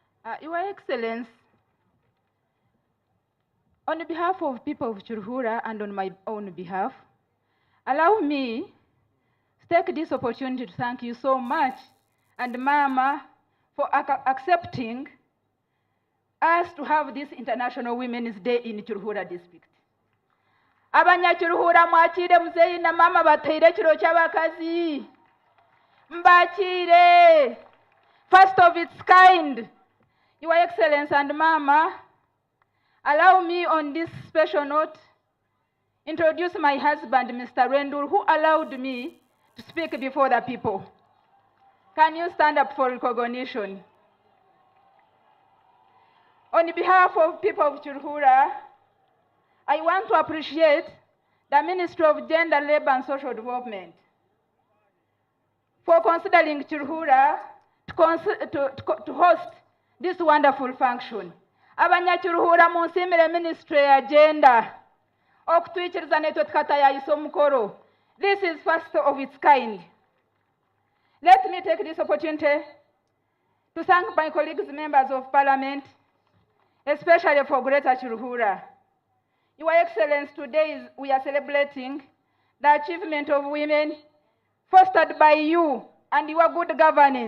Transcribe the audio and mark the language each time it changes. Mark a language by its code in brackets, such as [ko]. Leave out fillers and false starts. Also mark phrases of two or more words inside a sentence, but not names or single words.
[en] Your Excellency, on behalf of people of Kiruhura and on my own behalf, allow me to take this opportunity to thank you so much and Mama for accepting us to have this International Women's Day in Kiruhura district. [nyn] Abanyakiruhura mwakire muzeyi na mama bateire kiro ky'abakazi. Mbakire, [en] first of its kind. Your Excellency and Mama, allow me on this special note introduce my husband, Mr. Rendur, who allowed me to speak before the people. Can you stand up for recognition? On behalf of people of Kiruhura, I want to appreciate the Ministry of Gender, Labor and Social Development for considering Kiruhura to host this wonderful function. [nyn] Abanyakiruhura munsimire Ministry ya Gender okutwikiriza netwe tukatayayisa omukoro. [en] This is first of its kind. Let me take this opportunity to thank my colleagues, members of Parliament, especially for Greater Kiruhura. Your Excellency, today we are celebrating the achievement of women fostered by you and your good governance.